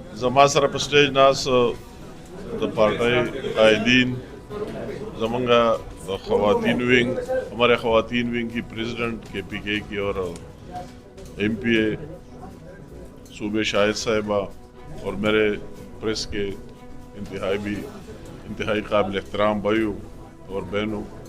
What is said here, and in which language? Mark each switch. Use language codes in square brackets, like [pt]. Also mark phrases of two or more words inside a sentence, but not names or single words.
[ps] زما سره په سټیج ناس د پارټۍ قائدین زمونږه د خواتین ونگ [ur] ہمارے خواتین ونگ کی پریزیڈنٹ کے پی کے کی اور ایم پی اے صوبے شاہد صاحبہ اور میرے پریس کے انتہائی قابل احترام بھائیوں اور بہنوں،